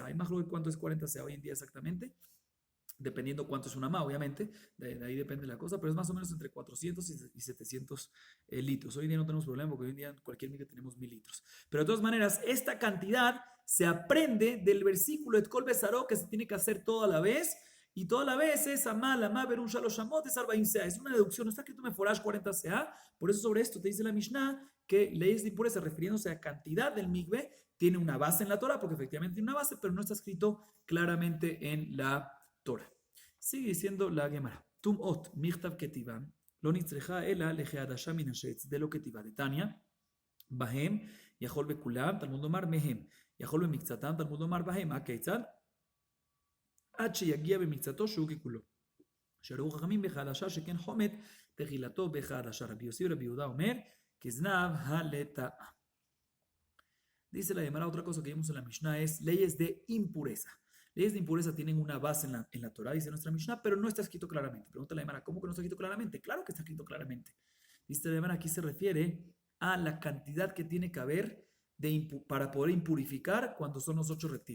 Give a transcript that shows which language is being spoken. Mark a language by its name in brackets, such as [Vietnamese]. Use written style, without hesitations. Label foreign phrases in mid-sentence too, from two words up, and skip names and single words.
[Spanish] Hay más de cuánto es 40 seah hoy en día exactamente, dependiendo cuánto es una amá, obviamente, de ahí depende la cosa, pero es más o menos entre 400 y 700 litros. Hoy en día no tenemos problema porque hoy en día en cualquier micro tenemos 1000 litros. Pero de todas maneras, esta cantidad se aprende del versículo de [Hebrew] כל בשרו, [Spanish] que se tiene que hacer toda la vez, y toda la vez es [Hebrew] אמה באמה ברום שלש אמות, [Spanish] es 40 seah. Es una deducción, no está escrito meforash 40 seah. Por eso sobre esto te dice la Mishnah que leyes de impureza refiriéndose a cantidad del mikve tiene una base en la Torah, porque efectivamente tiene una base, pero no está escrito claramente en la Torah. Sigue diciendo la Gemara. [Aramaic] טומאות מכתב כתיבן לא נצרכא אלא לכעדשה מן השרץ דלא כתיבן דתניא, [Hebrew] בהם יכול בכולם תלמוד לומר מהם יכול במקצתם תלמוד לומר בהם, הכיצד? עד שיגיע במקצתו שהוא ככולו. שראו חכמים בחדשה שכן חומת, תחילתו בחדשה. רבי יוסי ורבי יהודה אומר, כזנב הלטאה. [Spanish] Dice la Gemara, otra cosa que vimos en la Mishnah es leyes de impureza. Leyes de impureza tienen una base en la Torah, dice nuestra Mishnah, pero no está escrito claramente. Pregunta la Gemara, ¿cómo que no está escrito claramente? Claro que está escrito claramente. Dice la Gemara, aquí se refiere a la cantidad que tiene que haber para poder impurificar cuando son los 8 reptiles.